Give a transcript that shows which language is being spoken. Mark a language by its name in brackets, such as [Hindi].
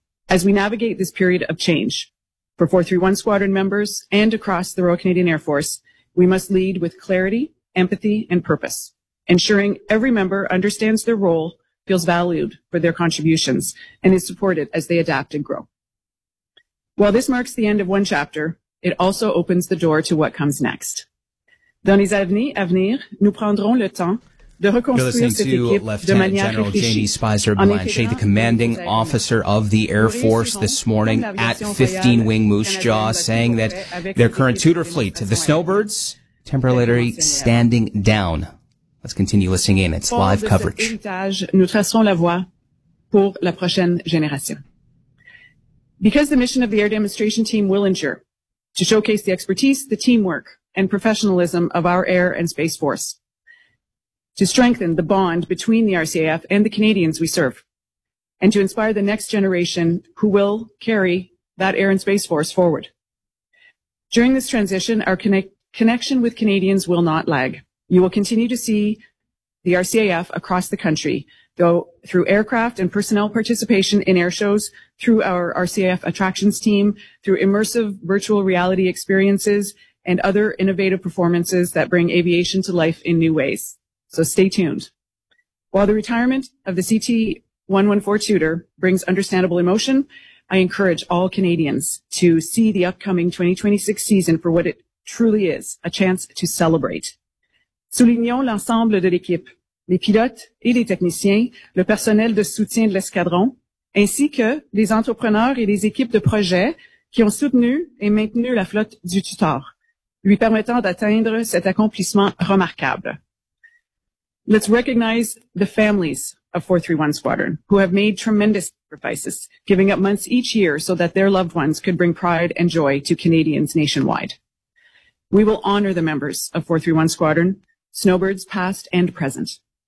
[English] As we navigate this period of change, for 431 Squadron members and across the Royal Canadian Air Force, we must lead with clarity, empathy, and purpose, ensuring every member understands their role, feels valued for their contributions, and is supported as they adapt and grow. While this marks the end of one chapter, it also opens the door to what comes next. [French] Dans les années à venir, nous prendrons le temps de reconstruire cette équipe de manière réfléchie. [English] Lieutenant General Jamie Spicer-Blanchet, the commanding officer of the Air Force this morning at 15 Wing Moose Jaw, saying that their current Tudor fleet, the Snowbirds, temporarily standing down. Let's continue listening in. It's live coverage. [French] Nous tracerons la voie pour la prochaine génération. [English] Because the mission of the air demonstration team will endure, to showcase the expertise, the teamwork, and professionalism of our air and space force, to strengthen the bond between the RCAF and the Canadians we serve, and to inspire the next generation who will carry that air and space force forward. During this transition, our connection with Canadians will not lag. You will continue to see the RCAF across the country, though through aircraft and personnel participation in air shows, through our RCAF attractions team, through immersive virtual reality experiences, and other innovative performances that bring aviation to life in new ways. So stay tuned. While the retirement of the CT-114 Tudor brings understandable emotion, I encourage all Canadians to see the upcoming 2026 season for what it truly is, a chance to celebrate. [French] Soulignons l'ensemble de l'équipe, les pilotes et les techniciens, le personnel de soutien de l'escadron, ainsi que les entrepreneurs et les équipes de projet qui ont soutenu et maintenu la flotte du Tutor, lui permettant d'atteindre cet accomplissement remarquable. [English] Let's recognize the families of 431 Squadron, who have made tremendous sacrifices, giving up months each year so that their loved ones could bring pride and joy to Canadians nationwide. We will honor the members of 431 Squadron, Snowbirds past and present.